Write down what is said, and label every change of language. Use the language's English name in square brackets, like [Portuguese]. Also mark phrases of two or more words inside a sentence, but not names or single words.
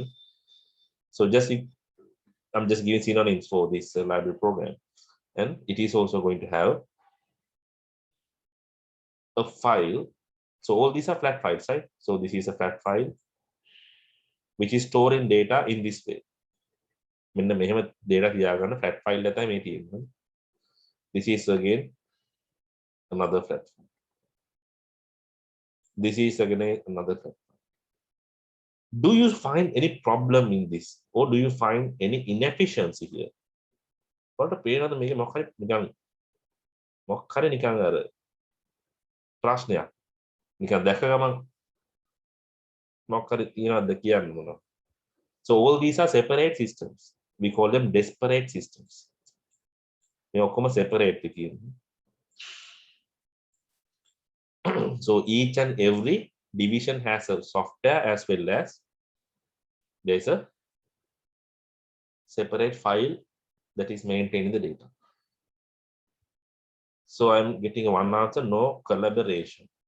[English] So I'm just giving synonyms for this library program. And it is also going to have a file So all these are flat files, right? So this is a flat file which is storing data in this way. [Sinhala] මෙන්න මෙහෙම data තියාගන්න [English] flat file [Sinhala] එක තමයි මේ තියෙන්නේ. [English] This is again another flat file. This is again another flat file. Do you find any problem in this, or do you find any inefficiency here? [Sinhala] What පේනවද මේක මොකක් හරි නිකන් අර ප්‍රශ්නයක් නිකන් දැක ගමන් මොකක් හරි තියනවද කියන්න මොනවා. [English] So all these are separate systems. We call them disparate systems. [Sinhala] මේ ඔක්කොම separate තියෙන්නේ. [English] So each and every division has a software as well as there's a separate file that is maintaining the data. So I'm getting one answer, no collaboration.